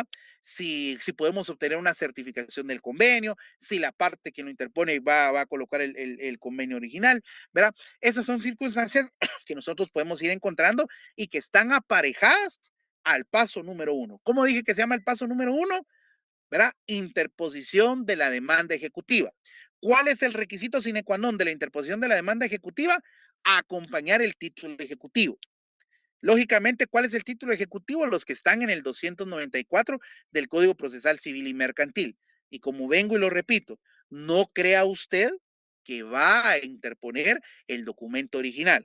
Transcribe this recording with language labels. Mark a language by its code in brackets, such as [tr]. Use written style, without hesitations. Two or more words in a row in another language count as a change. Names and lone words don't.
[es] Si podemos obtener una certificación del convenio, si la parte que lo interpone va a colocar el convenio original, ¿verdad? Esas son circunstancias que nosotros podemos ir encontrando y que están aparejadas al paso número uno. ¿Cómo dije que se llama el paso número uno? ¿Verdad? Interposición de la demanda ejecutiva. ¿Cuál es el requisito [la] sine qua non [es] de la interposición de la demanda ejecutiva? Acompañar el título ejecutivo. Lógicamente, ¿cuál es el título ejecutivo? Los que están en el 294 del Código Procesal Civil y Mercantil. Y como vengo y lo repito, no crea usted que va a interponer el documento original.